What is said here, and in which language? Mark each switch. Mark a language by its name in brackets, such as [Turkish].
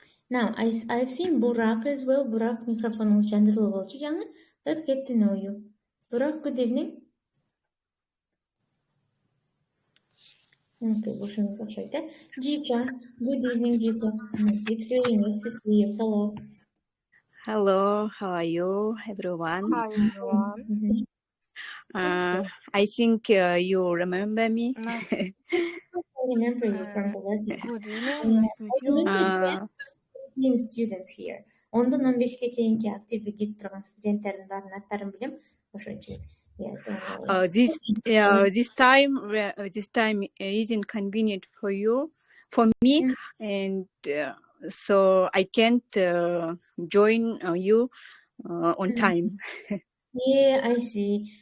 [English] Now, I've seen Burak as well. [Kyrgyz] Burak микрофонуңуз жандырылып болчу жаңы. [English] Let's get to know you. Burak, good evening. [Kyrgyz] Okay, бошуңуз окшойт. [English] Jika, good evening, Jika. It's really nice to see you. Hello. Hello, how are you, everyone? Hi, everyone. I think you remember me. I remember you from the lesson. Good evening, nice to meet you. Students here. [Kyrgyz] 10-дан 15ке чейинки активдүү кетип турган студенттердин баарынын аттарын билем. Ошон үчүн. [English] This time is inconvenient for me, and so I can't join you on time. Yeah, I see.